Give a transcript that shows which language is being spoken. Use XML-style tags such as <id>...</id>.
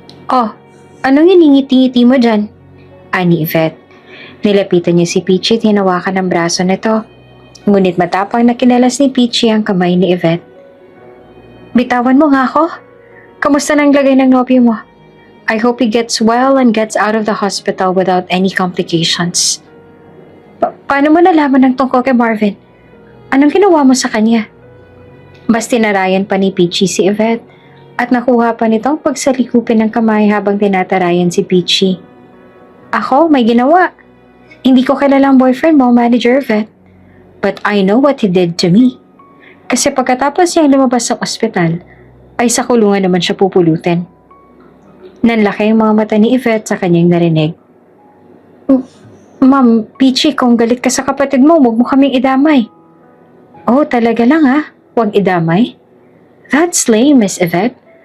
<tl>Oh, anong hiningiti-ngiti mo dyan? Ani Yvette. Nilapitan niya si Peachy at hinawakan ang braso nito, ngunit matapang na kinalas ni Peachy ang kamay ni Yvette. Bitawan mo nga ako. Kamusta nang lagay ng nobyo mo?</tl> <en>I hope he gets well and gets out of the hospital without any complications.</en> <tl>Paano mo nalaman ng tungkol kay Marvin? Anong ginawa mo sa kanya? Bas tinarayan pa ni Peachy si Yvette at nakuha pa nitong pagsalikupin ng kamay habang tinatarayan si Peachy. Ako, may ginawa. Hindi ko kilala ang boyfriend mo, Manager Yvette.</tl> <en>But I know what he did to me.</en> <tl>Kasi pagkatapos niyang lumabas sa ospital, ay sa kulungan naman siya pupulutin. Nanlaki ang mga mata ni Yvette sa kanyang narinig. Ma'am, Peachy, kung galit ka sa kapatid mo, huwag mo kaming idamay. Oh, talaga lang ha? Huwag idamay?</tl> <en>That's lame,</en> <tl>Miss Yvette.</tl>